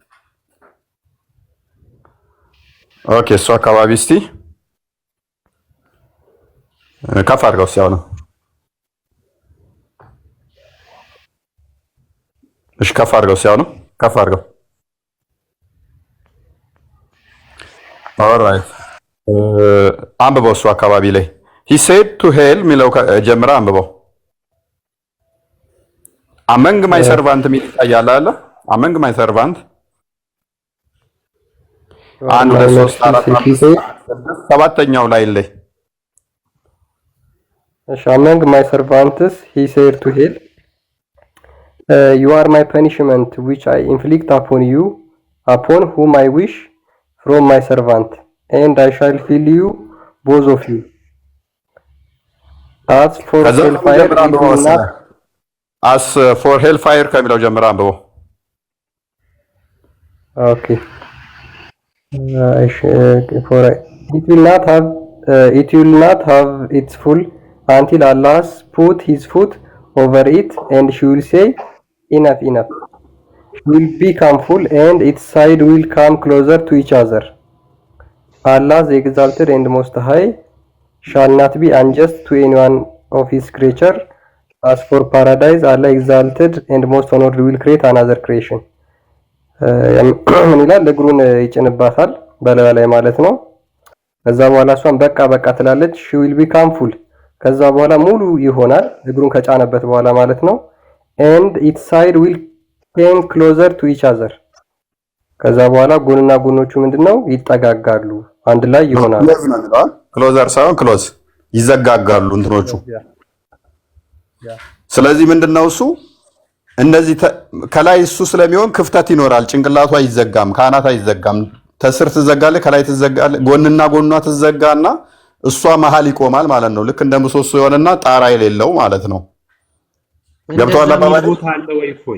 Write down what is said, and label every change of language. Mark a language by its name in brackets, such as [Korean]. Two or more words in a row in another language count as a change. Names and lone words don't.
[Amharic] ኦኬ እሱ አካባቢ እስቲ ከፍ አድርገው ሲያው ነው እሺ ከፍ አድርገው ሲያው ነው ከፍ አድርገው ኦልራይት አንብበው እሱ አካባቢ ላይ [English] he said to hell [Amharic] ሚለው ጀምራ አንብበው [English] among my servant [Amharic] ሚል ታያለ አለ [English] among my servant [Amharic] 1 2 3 4 5 ሰባተኛው ላይ ላይ [English] እሺ among my servants he said to hell You are my punishment which I inflict upon you, upon whom I wish from my servant, and I shall fill you, both of you. As for hellfire, it will not... As for hellfire [Amharic] ከሚለው ጀምራ አንብበው። [English] Okay. It will not have its full until Allah has put his foot over it, and she will say, enough, enough. She will become full, and its side will come closer to each other. Allah, the exalted and most high, shall not be unjust to any one of his creature. As for paradise, Allah exalted and most honored will create another creation. [Amharic] ምን ይላል? እግሩን ይጭንባታል በላዩ ላይ ማለት ነው። ከዛ በኋላ እሷን በቃ በቃ ትላለች። [English] she will become full [Amharic] ከዛ በኋላ ሙሉ ይሆናል እግሩን ከጫነበት በኋላ ማለት ነው። [English] and its side will come closer to each other [Amharic] ከዛ በኋላ ጎንና ጎኖቹ ምንድነው ይጠጋጋሉ አንድ ላይ ይሆናሉ። ክሎዘር ሳይሆን ክሎዝ ይዘጋጋሉ እንትኖቹ። ስለዚህ ምንድነው እሱ እንደዚህ ከላይ እሱ ስለሚሆን ክፍተት ይኖራል። ጭንቅላቱ አይዘጋም፣ ካናት አይዘጋም። ተስር ትዘጋለ፣ ከላይ ትዘጋለ፣ ጎንና ጎኗ ትዘጋና እሷ መሃል ይቆማል ማለት ነው። ልክ እንደ ምሰሶ የሆነና ጣራ የሌለው ማለት ነው። ገብቷል አባባል ቦታ አለ ወይ ፎይ?